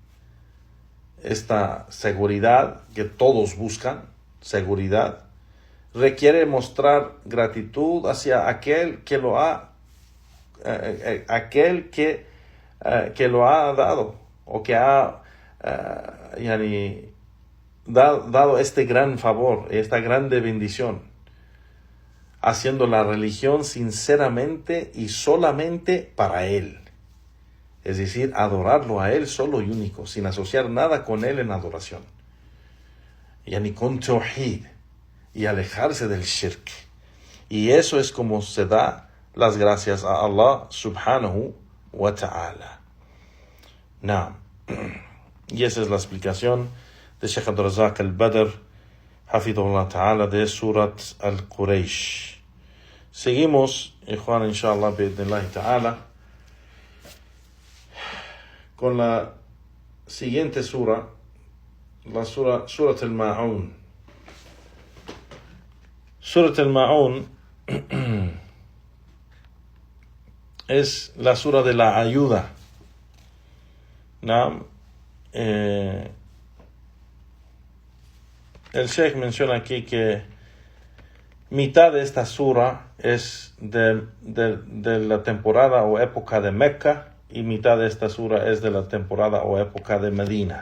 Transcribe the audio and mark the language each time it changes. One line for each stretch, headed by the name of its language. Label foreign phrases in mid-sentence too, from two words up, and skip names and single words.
Spanish: Esta seguridad que todos buscan, seguridad, requiere mostrar gratitud hacia aquel que lo ha lo ha dado, o que ha dado este gran favor, esta grande bendición, haciendo la religión sinceramente y solamente para Él. Es decir, adorarlo a Él solo y único, sin asociar nada con Él en adoración. Con tawhid, y alejarse del shirk. Y eso es como se da las gracias a Allah
Arabic: سبحانه وتعالى.
Spanish: Y esa es la explicación de Sheikh Abdul Razak al-Badr,
Arabic: حفظه الله تعالى,
Spanish: de Surat al-Quraysh. Seguimos,
Arabic: إخوان، إن شاء الله، بإذن الله تعالى,
Spanish: con la siguiente sura, la Surat al-Ma'un. Surat al-Ma'un es la sura de la ayuda. El Sheikh menciona aquí que mitad de esta sura es de la temporada o época de Mecca, y mitad de esta sura es de la temporada o época de Medina.